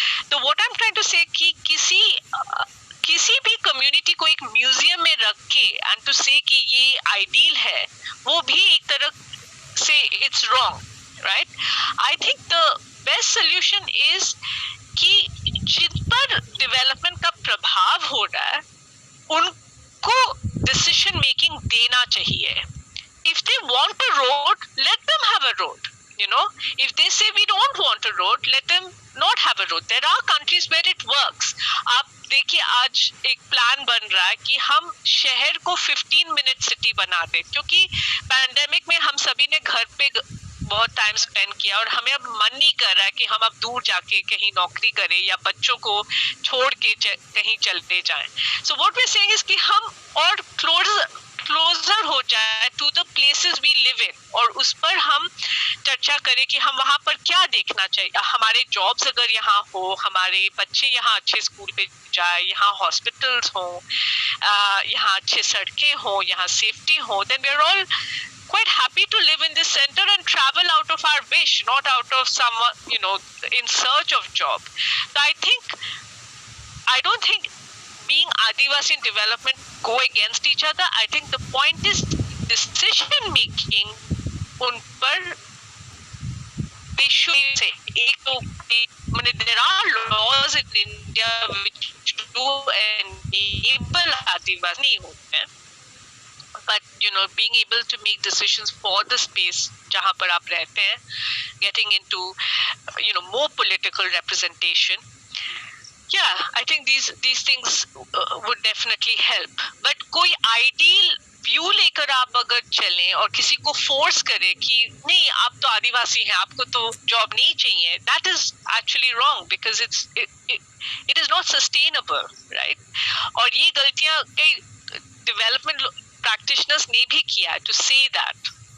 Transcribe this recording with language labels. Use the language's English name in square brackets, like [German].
[Hindi] तो [English] what I'm trying to say [Hindi] कि किसी भी कम्युनिटी को एक म्यूजियम में रख के [English] and to say [Hindi] कि ये आइडियल है, वो भी एक तरह से [English] It's wrong, right? I think the best solution is [Hindi] कि जिन पर डेवलपमेंट का प्रभाव हो रहा है उनको डिसीजन मेकिंग देना चाहिए. [English] If they want a road, let them have a road. You know, if they say we don't want a road, let them not have a road. There are countries where it works. [Hindi] आप देखिए आज एक plan बन रहा है कि हम शहर को 15 मिनट सिटी बना दें, क्योंकि पैंडेमिक में हम सभी ने घर पे बहुत टाइम स्पेंड किया और हमें अब मन नहीं कर रहा है कि हम अब दूर जाके कहीं नौकरी करें या बच्चों को छोड़ के कहीं चलते जाएं. [English] so what we are saying is [Hindi] कि हम और क्लोजर हो जाए [English] to the places we live in, [Hindi] और उस पर हम चर्चा करें कि हम वहाँ पर क्या देखना चाहिए. हमारे जॉब्स अगर यहाँ हो, हमारे बच्चे यहाँ अच्छे स्कूल पे जाए, यहाँ हॉस्पिटल्स हो, यहाँ अच्छे सड़कें हो, यहाँ सेफ्टी हो, [English] Then we are all quite happy to live in this center and travel out of our wish, not out of someone, you know, in search of job. So I don't think being Adivasi and development go against each other. I think the point is decision making un par they should say there are laws in India which do enable Adivasi [Hindi] nahi hote hain, [English] but you know, being able to make decisions for the space [Hindi] जहाँ पर आप रहते हैं, [English] getting into you know more political representation, yeah, I think these things would definitely help. [Hindi] But कोई ideal view लेकर आप अगर चलें और किसी को फोर्स करें कि नहीं आप तो आदिवासी हैं, आपको तो जॉब नहीं चाहिए, [English] that is actually wrong because it is not sustainable, right? [Hindi] और ये गलतियां कई डेवलपमेंट practitioners ने भी किया [English] to say that.